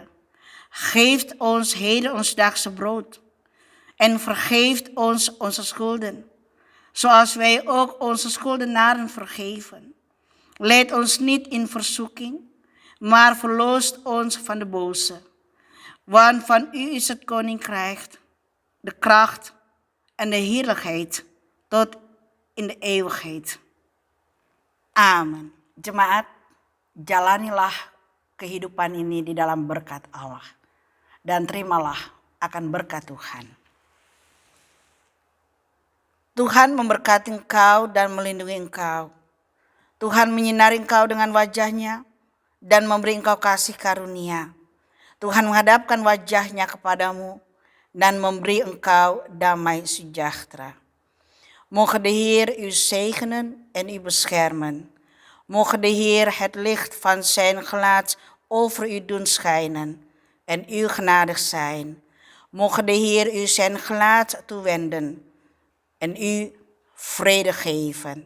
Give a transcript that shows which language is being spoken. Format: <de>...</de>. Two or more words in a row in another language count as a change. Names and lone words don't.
<nl>Geeft ons heden ons dagse brood en vergeeft ons onze schulden, zoals wij ook onze schuldenaren vergeven. Leid ons niet in verzoeking, maar verloost ons van de boze. Want van u is het koninkrijk, de kracht en de heerlijkheid tot in de eeuwigheid. Amen.</nl> <id>Jemaat, jalanilah kehidupan ini di dalam berkat Allah. Dan terimalah akan berkat Tuhan. Tuhan memberkati engkau dan melindungi engkau. Tuhan menyinari engkau dengan wajah-Nya dan memberi engkau kasih karunia. Tuhan menghadapkan wajah-Nya kepadamu dan memberi engkau damai sejahtera.</id> <nl>Mogen de Heer u zegenen en u beschermen. Mogen de Heer het licht van zijn gelaat over u doen schijnen en u genadig zijn. Mogen de Heer u zijn gelaat toewenden en u vrede geven.</nl>